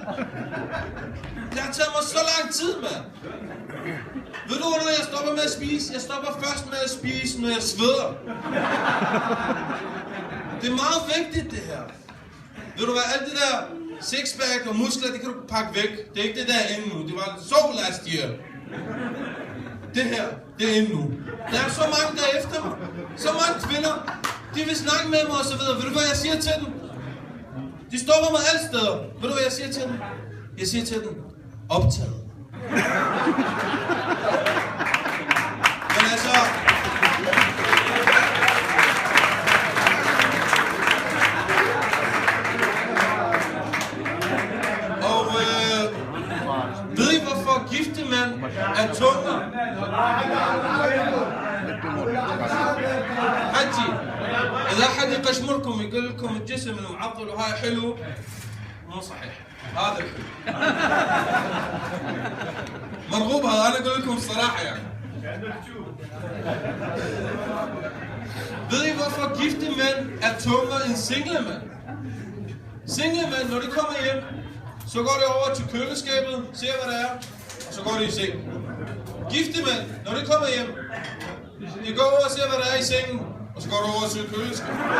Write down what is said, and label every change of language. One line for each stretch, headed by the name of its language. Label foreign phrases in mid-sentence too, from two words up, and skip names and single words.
Danish: Det har taget mig så lang tid, mand. Ved du, når jeg stopper med at spise? Jeg stopper først med at spise, når jeg sveder. Det er meget vigtigt, det her. Ved du hvad, alt det der sixpack og muskler, det kan du pakke væk. Det er ikke det der inde nu. Det var
English: so last year.
Danish: Det her, det er inde nu. Der er så mange der efter mig. Så mange kvinder. De vil snakke med mig og så videre. Ved du hvad jeg siger til dem? De stopper mig alle steder. Ved du hvad jeg siger til dem? Jeg siger til dem, optaget. Men altså... ved I hvorfor gifte mænd er tungere?
Arabic: حجي إذا أحد يقشمركم يقول لكم الجسم المعضل وهاي حلو مو صحيح هذا مرغوب هذا أنا أقول لكم الصراحة يعني.
Danish: Ved I hvorfor gifte mænd er tungere end single mænd? Single mænd, når de kommer hjem, så går det over til køleskabet, ser hvad der er, og så går det i seng. Gifte mænd, når de kommer hjem, de går over og ser hvad der er i sengen, og så går det over til køleskabet.